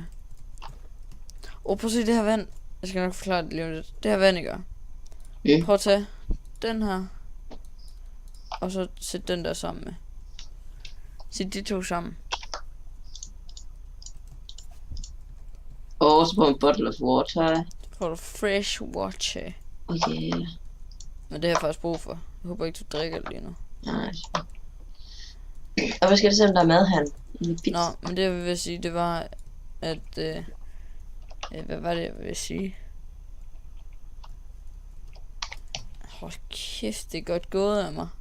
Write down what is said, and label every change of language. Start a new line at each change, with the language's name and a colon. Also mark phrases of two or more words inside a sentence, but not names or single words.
Danish: prøv at se det her vand. Jeg skal nok forklare det lige om lidt. Det her vand, ikke? Prøv at tage den her. Og så sæt den der sammen med. Sæt de to sammen. Og så på en
English: bottle of water.
Danish: Får du
English: fresh water. Oh yeah.
Danish: Men det har jeg faktisk brug for. Jeg håber ikke, du drikker det lige nu. Nej. Og hvad skal det sige, om der er mad her? Nå, men det jeg vil sige, det var, at... hvad var det, jeg ville sige? Hold kæft, det er godt gået af mig.